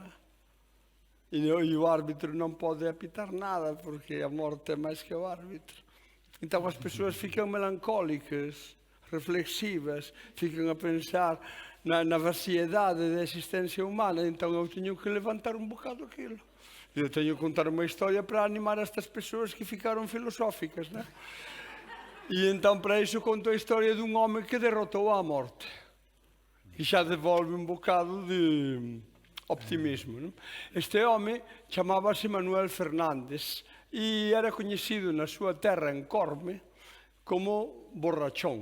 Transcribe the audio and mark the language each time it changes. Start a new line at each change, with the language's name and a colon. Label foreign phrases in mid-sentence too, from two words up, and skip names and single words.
Portuguese: E o árbitro não pode apitar nada porque a morte é mais que o árbitro. Então as pessoas ficam melancólicas, reflexivas, ficam a pensar na vaciedade da existência humana. Então eu tinha que levantar um bocado aquilo.
Galician: Eu teño que contar unha historia para animar a estas persoas que ficaron filosóficas, non? E entón, para iso, conto a historia dun home que derrotou a morte. E xa devolve un bocado de optimismo, non? Este home chamábase Manuel Fernández e era coñecido na súa terra en Corme como Borrachón.